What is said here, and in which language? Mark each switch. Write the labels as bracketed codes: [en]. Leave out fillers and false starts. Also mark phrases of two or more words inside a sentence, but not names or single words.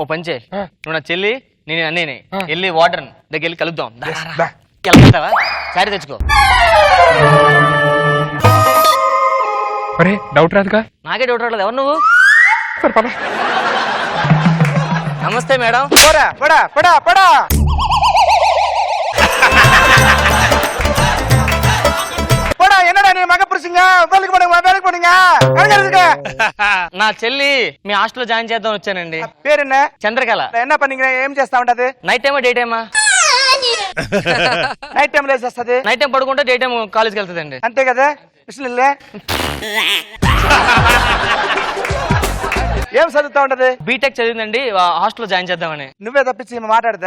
[te] ఓ పని చేయి, నువ్వు నా చెల్లి నేను అన్నయ్యని వెళ్ళి వాటర్ దగ్గర వెళ్ళి కలుద్దాం. దా. వెళ్తావా? సారీ తెచ్చుకో. అరే డౌట్ రాదుగా? నాకే డౌట్ రాలేదు. ఎవరు నువ్వు? సరే పద. నమస్తే మేడం. పోరా పోడా పోడా పోడా. [ta] என்னடா நீ மக புருஷங்க வேலைக்கு போடுங்க வேலைக்கு போடுங்க. [te] నా చెల్లి మీ హాస్టల్లో జాయిన్ చేద్దాం వచ్చానండి. పేరు என்ன? చంద్రకళ. [ta] என்ன பண்ணீங்க? [te] ఏం చేస్తా ఉంటది? నైట్ టైమా డే టైమా? [en] night time [te] లేచేస్తుంది. [en] night time [te] పడుకుంటే [en] day time [te] కాలేజ్కి వెళ్తుందండి. అంతే కదా? విషయంలే ఏం చదువుతా ఉంటది? బీటెక్ చదివిందండి, హాస్టల్లో జాయిన్ చేద్దామని. నువ్వే తప్పించి మాట్లాడదా?